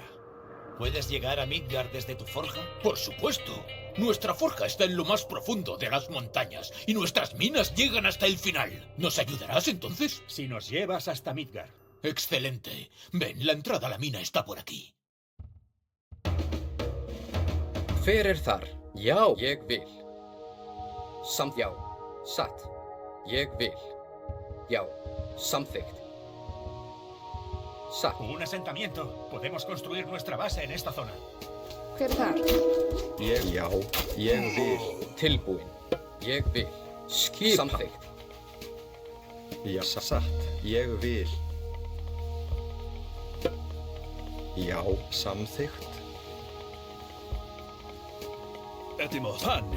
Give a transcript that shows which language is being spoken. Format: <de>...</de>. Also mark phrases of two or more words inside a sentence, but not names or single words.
<es>¿Puedes llegar a Midgard desde tu forja? Por supuesto. Nuestra forja está en lo más profundo de las montañas y nuestras minas llegan hasta el final. ¿Nos ayudarás entonces? Si nos llevas hasta Midgard. Excelente. Ven, la entrada a la mina está por aquí.</es> <is>Hver þar? Já, ég vil. Samt já. Satt. Ég vil. Já. Samþykkt. Satt.</is> <es>Un asentamiento. Podemos construir nuestra base en esta zona.</es> <is>Hver þar? Já, ég vil. Tilbúin. Ég vil. Skipan. Samþykkt. Já, satt. Ég vil. Já, samþykkt. Etimos. Panni.</is>